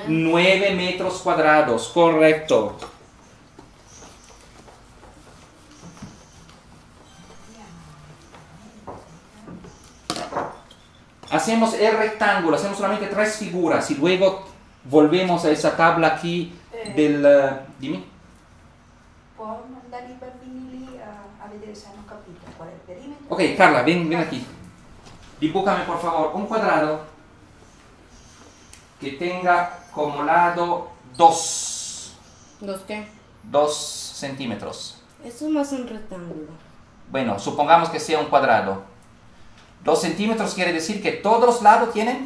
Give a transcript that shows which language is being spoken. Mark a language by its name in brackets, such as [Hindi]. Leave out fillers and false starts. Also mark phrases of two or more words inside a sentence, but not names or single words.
[Spanish] 9 metros cuadrados, correcto. Hacemos el rectángulo, hacemos solamente 3 figuras y luego volvemos a esa tabla aquí del... dime. [Italian] Può mandare i bambini lì a vedere se hanno capito qual è il perimetro. [Spanish] Ok, Carla, ven aquí. Dibújame por favor un cuadrado que tenga como lado 2. ¿Dos qué? 2 centímetros. Esto es más un rectángulo. Bueno, supongamos que sea un cuadrado. 2 centímetros quiere decir que todos los lados tienen